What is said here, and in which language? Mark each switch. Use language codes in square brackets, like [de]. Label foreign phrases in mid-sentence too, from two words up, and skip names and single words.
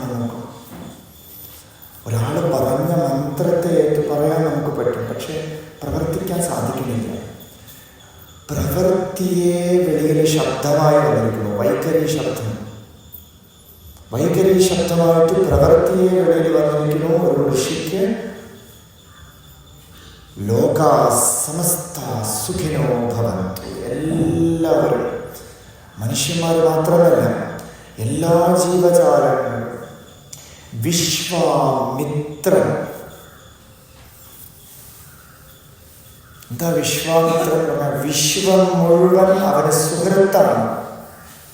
[ml] നമുക്ക് ഒരാൾ പറഞ്ഞ മന്ത്രത്തെ ഏറ്റു പറയാൻ നമുക്ക് പറ്റും, പക്ഷെ പ്രവർത്തിക്കാൻ സാധിക്കുന്നില്ല. പ്രവൃത്തിയെ വെളിയിൽ ശബ്ദമായി വന്നിരിക്കുന്നു. വൈഖരി ശബ്ദമായിട്ട് പ്രവൃത്തിയെ വെളിയിൽ വന്നിരിക്കുന്നു. ഒരു ഋഷിക്ക് [sa] ലോകാ സമസ്ത സുഖിനോ ഭവന്തു. [ml] എല്ലാവരും, മനുഷ്യന്മാർ മാത്രമല്ല, എല്ലാ ജീവജാലങ്ങളും, വിശ്വാമിത്രൻ. എന്താ വിശ്വാമിത്രൻ പറഞ്ഞാൽ? വിശ്വം മുഴുവൻ അവന് സുഹൃത്താണ്.